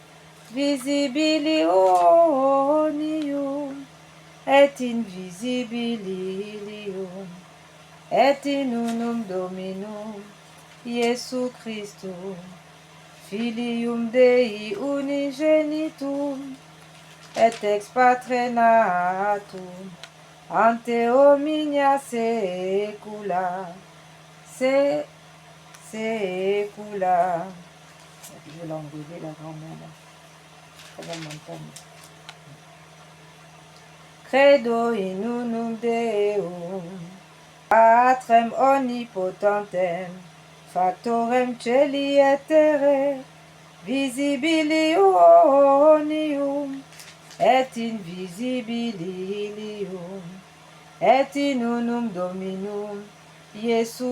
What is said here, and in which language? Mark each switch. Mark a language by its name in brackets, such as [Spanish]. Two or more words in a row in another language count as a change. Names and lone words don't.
[Latin] visibilium et invisibilium, et in unum Dominum, Iesu Christum, Filium Dei unigenitum, et ex Patre natum, ante omnia saecula, saecula. [French] Je vais l'enlever, la grand-mère. [Latin] Credo in unum Deum, Patrem omnipotentem, factorem celi et terrae, visibilium et invisibilium, et in unum Dominum Iesu